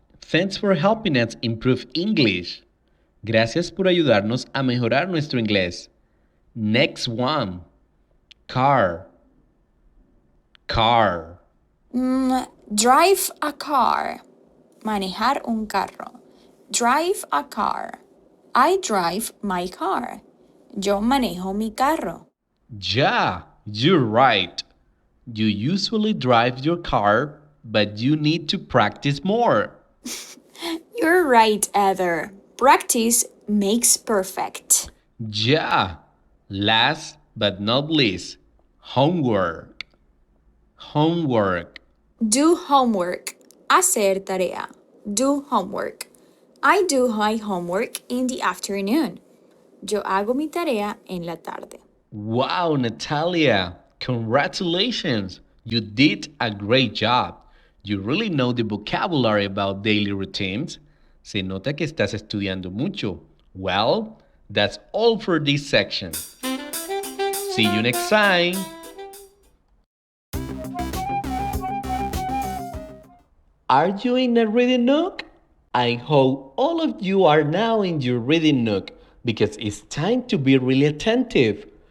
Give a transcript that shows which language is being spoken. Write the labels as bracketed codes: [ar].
[en] Thanks for helping us improve English. [es] Gracias por ayudarnos a mejorar nuestro inglés. [en] Next one. Car. Car. Drive a car. [es] Manejar un carro. [en] Drive a car. I drive my car. [es] Yo manejo mi carro. [en] Yeah, you're right. You usually drive your car, but you need to practice more. You're right, Heather. Practice makes perfect. Yeah. Last but not least, homework. Homework. Do homework. [es] Hacer tarea. [en] Do homework. I do my homework in the afternoon. [es] Yo hago mi tarea en la tarde. [en] Wow, Natalia, congratulations! You did a great job. You really know the vocabulary about daily routines. [es] Se nota que estás estudiando mucho. [en] Well, that's all for this section. See you next time. Are you in a reading nook? I hope all of you are now in your reading nook because it's time to be really attentive.